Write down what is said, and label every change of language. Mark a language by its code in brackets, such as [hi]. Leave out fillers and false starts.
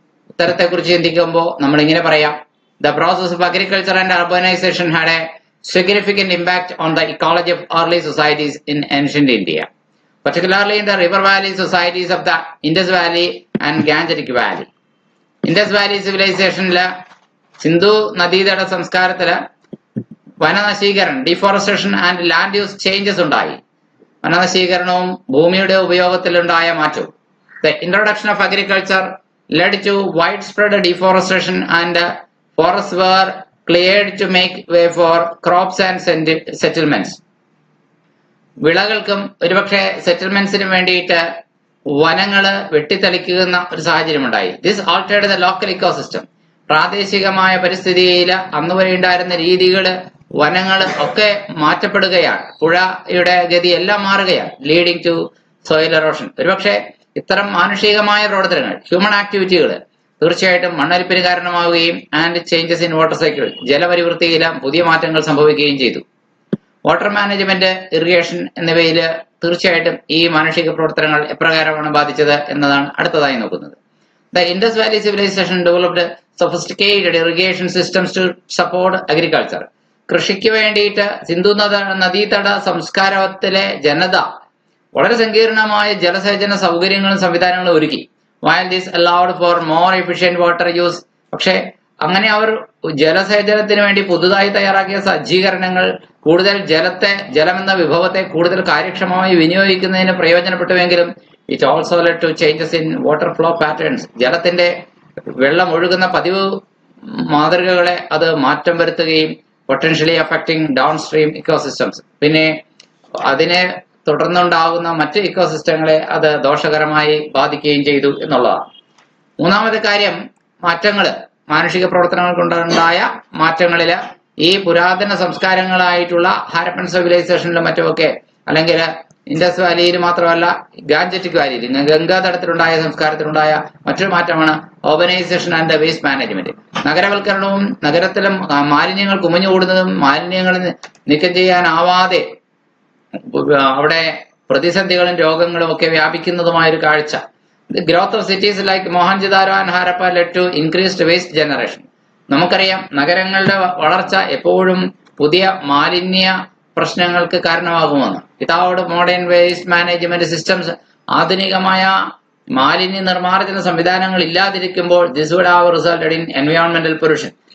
[ml] ഉത്തരത്തെക്കുറിച്ച് ചിന്തിക്കുമ്പോൾ നമ്മൾ ഇങ്ങനെ പറയാം: [en] The process of agriculture and urbanization had a significant impact on the ecology of early societies in ancient India, particularly in the river valley societies of the Indus Valley and Gangetic Valley. [ml] Indus Valley സിവിലൈസേഷനില് Sindhu നദീതട സംസ്കാരത്തില് വനനശീകരണം, [en] deforestation and land use changes [ml] ഉണ്ടായി. വനനശീകരണവും ഭൂമിയുടെ ഉപയോഗത്തിലുണ്ടായ മാറ്റവും. [en] The introduction of agriculture led to widespread deforestation and forests were cleared to make way for crops and settlements. [ml] വിളകൾക്കും ഒരുപക്ഷെ സെറ്റിൽമെന്റ്സിനും വേണ്ടിയിട്ട് വനങ്ങള് വെട്ടിത്തെളിക്കുന്ന ഒരു സാഹചര്യം ഉണ്ടായി. [en] This altered the local ecosystem. [ml] പ്രാദേശികമായ പരിസ്ഥിതിയിൽ അന്നുവരെ ഉണ്ടായിരുന്ന രീതികള്, വനങ്ങൾ ഒക്കെ മാറ്റപ്പെടുകയാണ്. പുഴയുടെ ഗതി എല്ലാം മാറുകയാണ്. [en] Leading to soil erosion. [ml] ഒരുപക്ഷെ ഇത്തരം മാനുഷികമായ പ്രവർത്തനങ്ങൾ, ഹ്യൂമൻ ആക്ടിവിറ്റികൾ തീർച്ചയായിട്ടും മണ്ണൊലിപ്പിന് കാരണമാവുകയും [en] and changes in water cycle, [ml] ജലപരിവൃത്തിയിലും പുതിയ മാറ്റങ്ങൾ സംഭവിക്കുകയും ചെയ്തു. വാട്ടർ മാനേജ്മെന്റ്, ഇറിഗേഷൻ എന്നിവയിൽ തീർച്ചയായിട്ടും ഈ മാനുഷിക പ്രവർത്തനങ്ങൾ എപ്രകാരമാണ് ബാധിച്ചത് എന്നതാണ് അടുത്തതായി നോക്കുന്നത്. [en] The Indus Valley civilization developed sophisticated irrigation systems to support agriculture. [ml] കൃഷിക്ക് വേണ്ടിയിട്ട് സിന്ധു നദീതട സംസ്കാരത്തിലെ ജനത വളരെ സങ്കീർണമായ ജലസേചന സൗകര്യങ്ങളും സംവിധാനങ്ങളും ഒരുക്കി. [en] While this allowed for more efficient water use, [ml] പക്ഷെ അങ്ങനെ അവർ ജലസേചനത്തിന് വേണ്ടി പുതുതായി തയ്യാറാക്കിയ സജ്ജീകരണങ്ങൾ കൂടുതൽ ജലമെന്ന വിഭവത്തെ കൂടുതൽ കാര്യക്ഷമമായി വിനിയോഗിക്കുന്നതിന് പ്രയോജനപ്പെട്ടുവെങ്കിലും [en] it also led to changes in water flow patterns. [ml] ജലത്തിന്റെ വെള്ളം ഒഴുകുന്ന പതിവ് മാതൃകകളെ അത് മാറ്റം വരുത്തുകയും [en] potentially affecting downstream ecosystems, [ml] പിന്നെ അതിനെ തുടർന്നുണ്ടാകുന്ന മറ്റ് ഇക്കോസിസ്റ്റങ്ങളെ അത് ദോഷകരമായി ബാധിക്കുകയും ചെയ്തു എന്നുള്ളതാണ്. മൂന്നാമത്തെ കാര്യം, മാറ്റങ്ങള്, മാനുഷിക പ്രവർത്തനങ്ങൾ കൊണ്ടുണ്ടായ മാറ്റങ്ങളില് ഈ പുരാതന സംസ്കാരങ്ങളായിട്ടുള്ള ഹാരപ്പൻ സിവിലൈസേഷനിലും മറ്റുമൊക്കെ, അല്ലെങ്കിൽ ഇൻഡസ് വാലിയിൽ മാത്രമല്ല ഗാൻജറ്റിക് വാലിയിൽ ഗംഗാതടത്തിലുണ്ടായ സംസ്കാരത്തിലുണ്ടായ മറ്റൊരു മാറ്റമാണ് ഓർഗനൈസേഷൻ ആൻഡ് വേസ്റ്റ് മാനേജ്മെന്റ്. നഗരവൽക്കരണവും നഗരത്തിലും മാലിന്യങ്ങൾ കുമിഞ്ഞുകൂടുന്നതും മാലിന്യങ്ങൾ നീക്കം ചെയ്യാനാവാതെ അവിടെ പ്രതിസന്ധികളും രോഗങ്ങളും ഒക്കെ വ്യാപിക്കുന്നതുമായൊരു കാഴ്ച. [en] The growth of cities like Mohenjo-daro and Harappa led to increased waste generation. [ml] നമുക്കറിയാം, നഗരങ്ങളുടെ വളർച്ച എപ്പോഴും പുതിയ മാലിന്യ പ്രശ്നങ്ങൾക്ക് കാരണമാകുമെന്ന്. [en] without modern waste management systems, [ml] ആധുനികമായ മാലിന്യ നിർമ്മാർജ്ജന സംവിധാനങ്ങൾ ഇല്ലാതിരിക്കുമ്പോൾ [en] this would have resulted in environmental pollution.